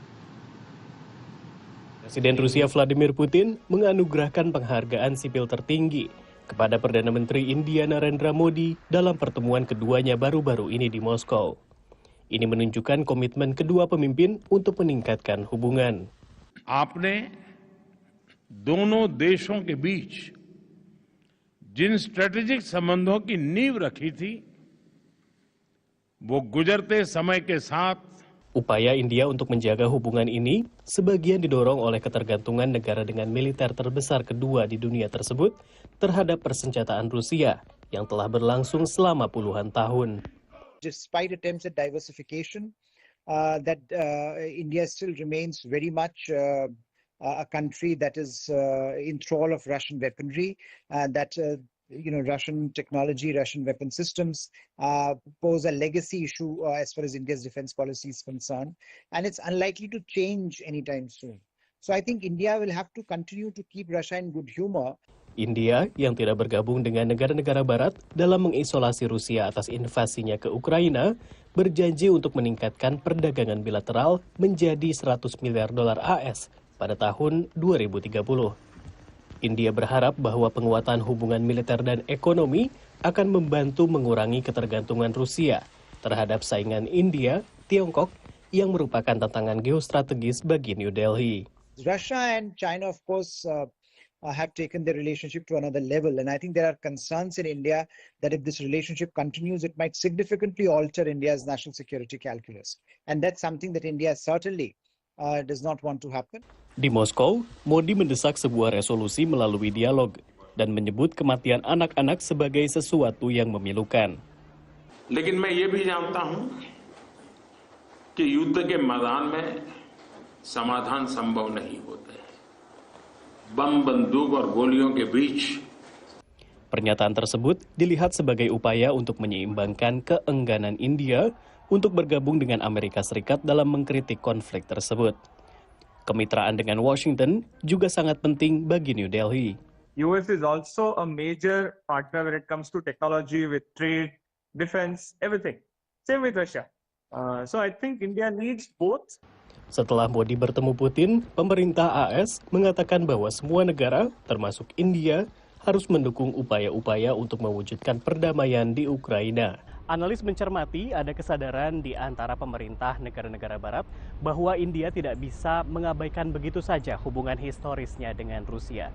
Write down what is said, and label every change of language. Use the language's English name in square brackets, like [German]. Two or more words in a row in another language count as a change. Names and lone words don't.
[Indonesian] Presiden Rusia Vladimir Putin menganugerahkan penghargaan sipil tertinggi kepada Perdana Menteri India Narendra Modi dalam pertemuan keduanya baru-baru ini di Moskow. Ini menunjukkan komitmen kedua pemimpin untuk meningkatkan hubungan. [Hindi] आपने दोनों देशों के बीच जिन स्ट्रेटेजिक संबंधों की नींव रखी थी, वो गुजरते समय के साथ [Indonesian] Upaya India untuk menjaga hubungan ini sebagian didorong oleh ketergantungan negara dengan militer terbesar kedua di dunia tersebut terhadap persenjataan Rusia yang telah berlangsung selama puluhan tahun. [English] Despite attempts at diversification, India still remains very much a country that is in thrall of Russian weaponry, that Russian technology, Russian weapon systems pose a legacy issue as far as India's defense policy is concerned, and it's unlikely to change anytime soon. So I think India will have to continue to keep Russia in good humor. [Indonesian] India yang tidak bergabung dengan negara-negara barat dalam mengisolasi Rusia atas invasinya ke Ukraina berjanji untuk meningkatkan perdagangan bilateral menjadi 100 miliar dolar AS pada tahun 2030. India berharap bahwa penguatan hubungan militer dan ekonomi akan membantu mengurangi ketergantungan Rusia terhadap saingan India, Tiongkok, yang merupakan tantangan geostrategis bagi New Delhi. [English] Russia and China, of course, have taken their relationship to another level. And I think there are concerns in India that if this relationship continues, it might significantly alter India's national security calculus. And that's something that India certainly does not want to happen. [Indonesian] Di Moskow, Modi mendesak sebuah resolusi melalui dialog dan menyebut kematian anak-anak sebagai sesuatu yang memilukan. [Hindi] लेकिन मैं ये भी जानता हूं कि युद्ध के मैदान में समाधान संभव नहीं होते. बम, बंदूक और गोलियों के बीच. [Indonesian] Pernyataan tersebut dilihat sebagai upaya untuk menyeimbangkan keengganan India untuk bergabung dengan Amerika Serikat dalam mengkritik konflik tersebut. Kemitraan dengan Washington juga sangat penting bagi New Delhi. [English] US is also a major partner when it comes to technology, with trade, defense, everything. Same with Russia. So I think India needs both. [Indonesian] Setelah Modi bertemu Putin, pemerintah AS mengatakan bahwa semua negara, termasuk India, harus mendukung upaya-upaya untuk mewujudkan perdamaian di Ukraina. Analis mencermati ada kesadaran di antara pemerintah negara-negara barat bahwa India tidak bisa mengabaikan begitu saja hubungan historisnya dengan Rusia.